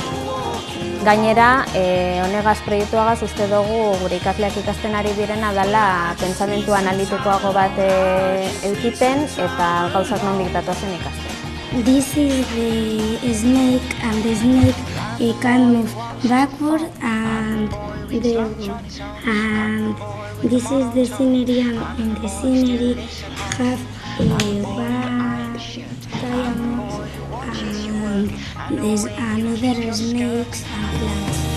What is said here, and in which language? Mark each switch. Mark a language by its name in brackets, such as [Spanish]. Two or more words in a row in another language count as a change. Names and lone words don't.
[Basque] Gainera, honegaz proiektuagaz uste dugu gure ikasleak ikasten ari direna dela pentsamentu analitikoago bat eukiten eta gauzak nondik datozen ikasten. [English] This is the snake, and the snake can move backward and backward. And this is the scenery, and in the scenery have diamonds, and there's another snakes and plants.